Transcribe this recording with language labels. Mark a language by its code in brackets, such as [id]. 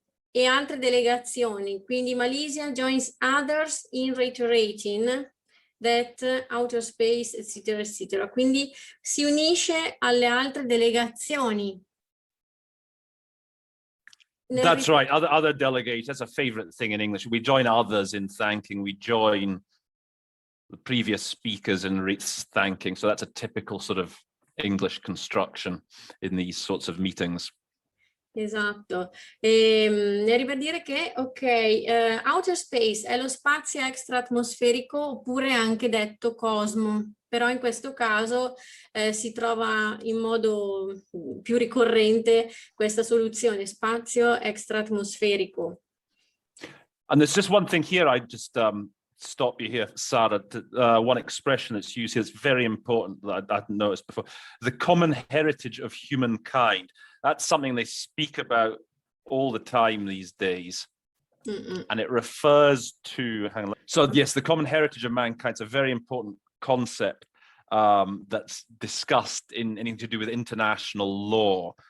[it] E altre delegazioni, quindi [en] Malaysia joins others in reiterating that outer space, [it] eccetera, eccetera. Quindi si unisce alle altre delegazioni. [en] That's right. Other delegates, that's a favorite thing in English. We join others in thanking. We join the previous speakers in thanking. So that's a typical sort of English construction in these sorts of meetings. [it] Esatto, arriva a dire che ok, outer space è lo spazio extraatmosferico oppure anche detto cosmo, però in questo caso si trova in modo più ricorrente questa soluzione, spazio extraatmosferico. [en] And there's just one thing here, I just stop you here, Sarah, one expression that's used here is very important that I hadn't noticed before. The common heritage of humankind. That's something they speak about all the time these days. And it refers to, hang on. So yes, the common heritage of mankind is a very important concept that's discussed in anything to do with international law.